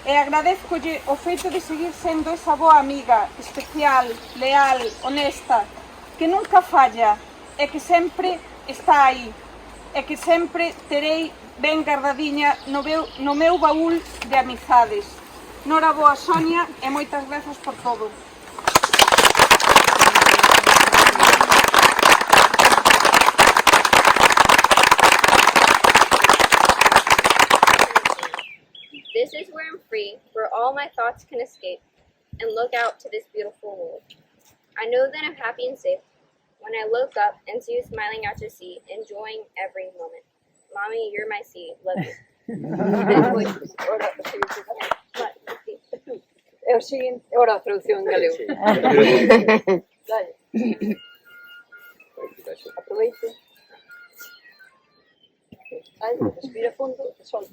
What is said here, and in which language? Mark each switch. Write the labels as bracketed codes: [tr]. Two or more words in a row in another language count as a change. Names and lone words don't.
[gl] e agradezcolle o feito de seguir sendo esa boa amiga, especial, leal, honesta, que nunca falla e que sempre está aí, e que sempre terei ben guardadiña no meu baúl de amizades. Nora boa, Sonia, e moitas grazas por todo. [en] This is where I'm free, where all my thoughts can escape, and look out to this beautiful world. I know that I'm happy and safe when I look up and see you smiling out to sea, enjoying every moment. Mommy, you're my sea. Love you. [gl] É o seguinte, agora a traducción en galego. Aproveite. Respira fundo e solta.